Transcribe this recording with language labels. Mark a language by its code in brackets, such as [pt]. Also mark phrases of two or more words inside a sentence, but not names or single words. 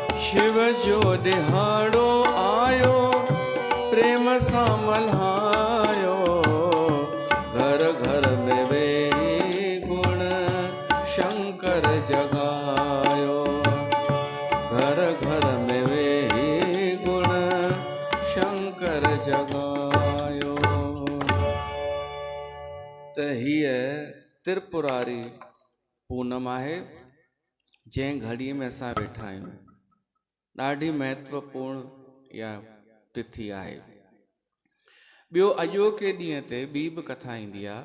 [sd] शिव जो दिहाड़ो आयो, प्रेम सां मल्हायो। घर घर में वेही गुण शंकर जगायो। घर घर में वेही गुण शंकर जगायो। त हीअ त्रिपुरारी पूनम आहे, जंहिं घड़ीअ में असां वेठा आहियूं। ॾाढी महत्वपूर्ण इहा तिथि आहे। ॿियो अॼोके ॾींहं ते ॿी बि कथा ईंदी आहे।